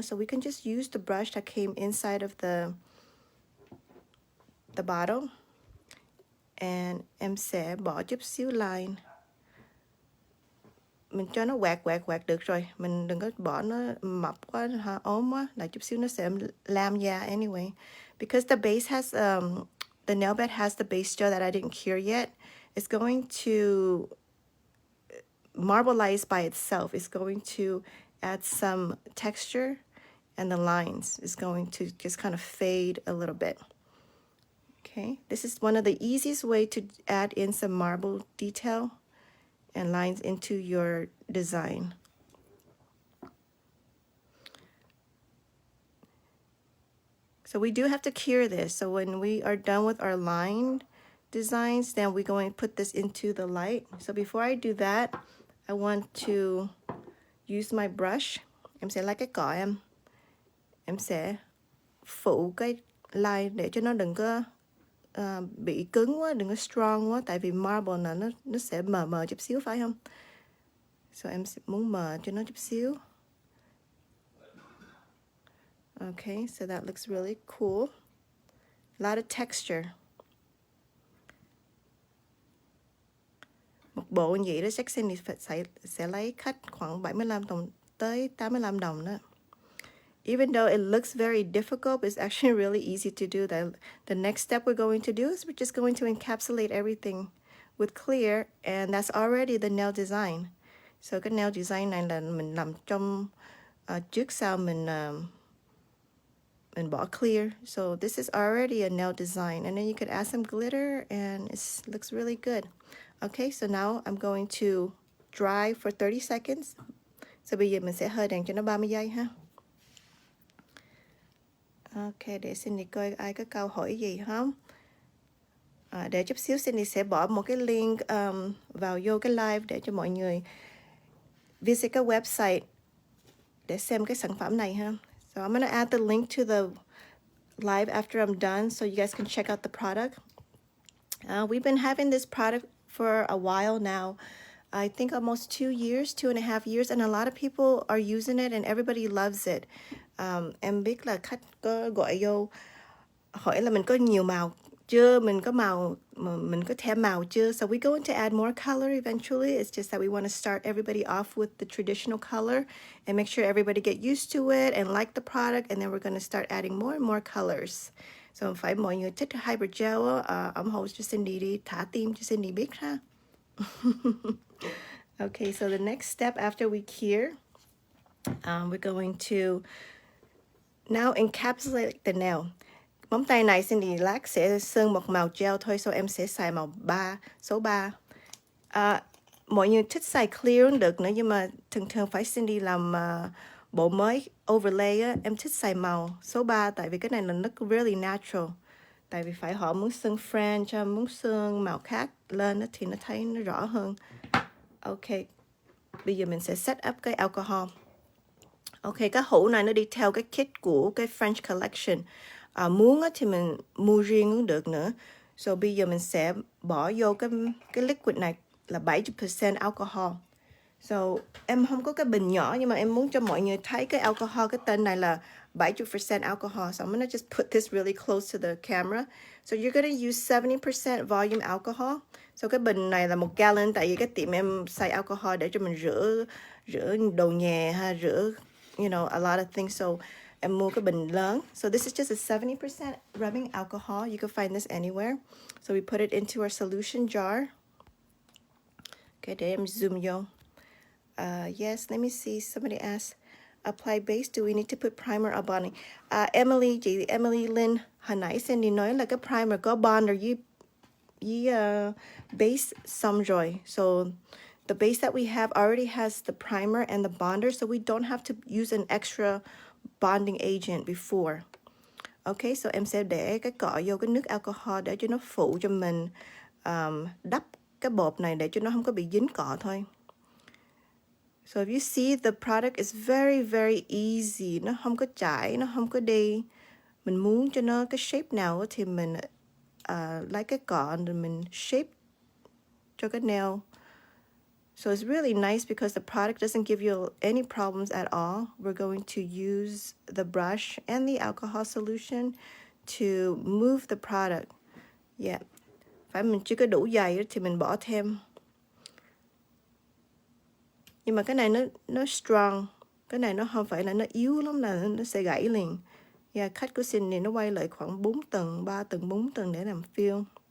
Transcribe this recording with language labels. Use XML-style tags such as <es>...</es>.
<en>So we can just use the brush that came inside of the bottle.</en> <vi>And em sẽ bỏ chút xíu line. Mình cho nó quạt được rồi. Mình đừng có bỏ nó mập quá, ốm quá. Lại chút xíu nó sẽ lam da anyway.</vi> <en>Because the base has, the nail bed has the base gel that I didn't cure yet. It's going to marbleize by itself. It's going to add some texture and the lines is going to just kind of fade a little bit. Okay, this is one of the easiest way to add in some marble detail and lines into your design. So we do have to cure this. So when we are done with our line designs, then we're going to put this into the light. So before I do that, I want to use my brush.</en> <vi>Em sẽ lấy cái cọ em sẽ phủ cái line để cho nó đừng có bị cứng quá, đừng có strong quá, tại vì marble là nó sẽ mờ chút xíu phải không? So em sẽ muốn mờ cho nó chút xíu.</vi> <en>Okay, so that looks really cool. A lot of texture.</en> <vi>Một bộ như vậy đó chắc sẽ lấy khách khoảng 75 đồng tới 85 đồng đó.</vi> <en>even though it looks very difficult, it's actually really easy to do. The next step we're going to do is we're just going to encapsulate everything with clear, and that's already the nail design.</en> <vi>So cái nail design này là mình làm trong trước sau mình bỏ clear.</vi> <en>So this is already a nail design, and then you could add some glitter and it looks really good. Okay, so now I'm going to dry for 30 seconds.</en> <vi>So bây giờ mình sẽ hơi đèn cho nó 30 giây ha. Ok, để Cindy coi ai có câu hỏi gì không? Để chút xíu Cindy sẽ bỏ một cái link vào vô cái live để cho mọi người visit cái website để xem cái sản phẩm này ha.</vi> <en>So I'm gonna add the link to the live after I'm done so you guys can check out the product. We've been having this product for a while now. I think almost 2 years, 2.5 years, and a lot of people are using it and everybody loves it.</en> <vi>Em biết là khách có gọi vô hỏi là mình có nhiều màu chưa, mình có màu, mình có thêm màu chưa.</vi> <en>So we're going to add more color eventually. It's just that we want to start everybody off with the traditional color and make sure everybody get used to it and like the product, and then we're going to start adding more and more colors.</en> <vi>So phải mọi người thích Hyper Gel, ủng hộ cho Cindy đi, thả tim cho Cindy biết ha.</vi> <en>Okay, so the next step after we cure, we're going to now encapsulate the nail.</en> <vi>Móng tay này Cindy lát sẽ sơn một màu gel thôi, so em sẽ xài màu 3, số 3. Mọi người thích xài clear cũng được nữa, nhưng mà thường phải Cindy làm bộ mới overlay á, em thích xài màu số 3 tại vì cái này là nó</vi> <en>really natural.</en> <vi>Tại vì phải họ muốn sơn French, muốn sơn màu khác lên đó, thì nó thấy nó rõ hơn. Ok, bây giờ mình sẽ set up cái alcohol. Ok, cái hũ này nó đi theo cái kit của cái French collection. Muốn thì mình mua riêng cũng được nữa. So bây giờ mình sẽ bỏ vô cái liquid này là 70% alcohol. So em không có cái bình nhỏ, nhưng mà em muốn cho mọi người thấy cái alcohol, cái tên này là 70% alcohol.</vi> <en>So I'm gonna just put this really close to the camera. So you're gonna use 70% volume alcohol.</en> <vi>So cái bình này là 1 gallon, tại vì cái tiệm em xài alcohol để cho mình rửa đồ nhà ha, rửa</vi> <en>a lot of things.</en> <vi>So em mua cái bình lớn.</vi> <en>So this is just a 70% rubbing alcohol. You can find this anywhere. So we put it into our solution jar. Okay,</en> <vi>để em zoom vô.</vi> <en>Yes, let me see. Somebody asked, apply base. Do we need to put primer or bonding?</en> <vi>Chị Emily Lynn hồi nãy Cindy nói là cái primer có bonder với base xong rồi.</vi> <en>So the base that we have already has the primer and the bonder, so we don't have to use an extra bonding agent before.</en> <vi>Okay, so em sẽ để cái cọ vô cái nước alcohol để cho nó phụ cho mình đắp cái bột này để cho nó không có bị dính cọ thôi.</vi> <en>So if you see, the product is very very easy.</en> <vi>Nó không có chảy, nó không có đi. Mình muốn cho nó cái shape nào thì mình lấy cái cọ rồi mình shape cho cái nail.</vi> <en>So it's really nice because the product doesn't give you any problems at all. We're going to use the brush and the alcohol solution to move the product. Yeah.</en> <vi>Phải mình chưa có đủ dày thì mình bỏ thêm. Nhưng mà cái này nó strong. Cái này nó không phải là nó yếu lắm là nó sẽ gãy liền. Yeah, khách của Cindy nó quay lại khoảng 4 tầng, 3 tầng, 4 tầng để làm fill.</vi>